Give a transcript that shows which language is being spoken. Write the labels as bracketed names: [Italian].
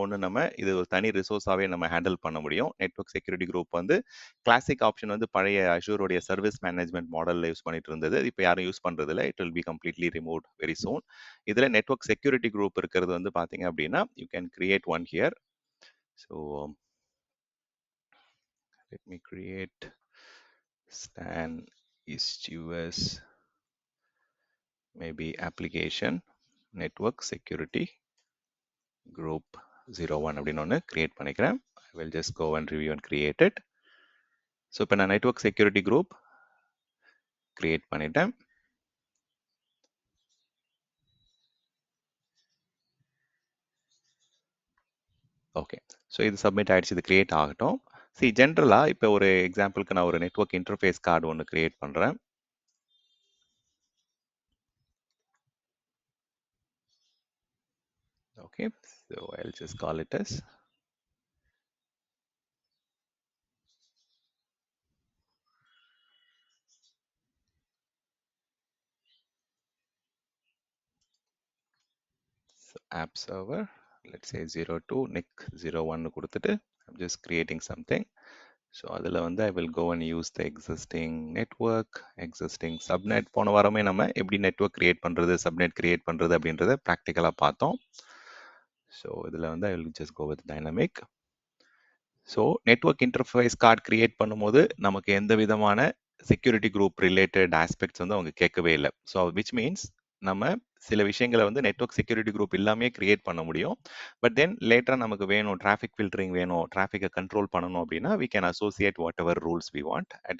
[Tamil] ஒன்று நம்ம இது ஒரு தனி ரிசோர்ஸாகவே நம்ம ஹேண்டில் பண்ண முடியும். நெட்வொர்க் செக்யூரிட்டி குரூப் வந்து கிளாசிக் ஆப்ஷன் வந்து பழைய அஷூருடைய சர்வீஸ் மேனேஜ்மெண்ட் மாடலில் யூஸ் பண்ணிட்டு இருந்தது. இப்போ யாரும் யூஸ் பண்ணுறதில்ல. [English] It will be completely remove very soon. [Tamil] இதில் நெட்வொர்க் செக்யூரிட்டி குரூப் இருக்கிறது வந்து பார்த்தீங்க அப்படின்னா [English] You can create one here. So let me create stan east us maybe application network security group 01 [Tamil] அப்படின்னு ஒன்று கிரியேட் பண்ணிக்கிறேன். [English] I will just go and review and create it. [Tamil] So இப்போ நான் network security group create பண்ணிட்டேன். Okay, so இது submit ஆயிடுச்சு. இது create ஆகட்டும். சி ஜென்ரலாக இப்போ ஒரு எக்ஸாம்பிளுக்கு நான் ஒரு நெட்வொர்க் இன்டர்ஃபேஸ் கார்டு ஒன்று கிரியேட் பண்ணுறேன். [English] Okay, so I'll just call it as so app server, let's say 02 nick 01 கொடுத்துட்டு I'm just creating something. [Tamil] So அதில் வந்து [English] I will go and use the existing network, existing subnet. [Tamil] போன வாரமே நம்ம எப்படி network create பண்ணுறது, subnet create பண்ணுறது அப்படின்றத ப்ராக்டிக்கலாக பார்த்தோம். [English] So இதில் வந்து I will just go with dynamic. [Tamil] So network interface card create பண்ணும்போது நமக்கு எந்த விதமான செக்யூரிட்டி குரூப் ரிலேட்டட் ஆஸ்பெக்ட்ஸ் வந்து அவங்க கேட்கவே இல்லை. [English] so which means [Tamil] நம்ம சில விஷயங்களை வந்து நெட்வொர்க் செக்யூரிட்டி குரூப் இல்லாமே கிரியேட் பண்ண முடியும். பட் தென் லேட்டராக நமக்கு வேணும், டிராஃபிக் ஃபில்டரிங் வேணும், டிராஃபிக்கை கண்ட்ரோல் பண்ணணும் அப்படின்னா [English] We can associate whatever rules we want.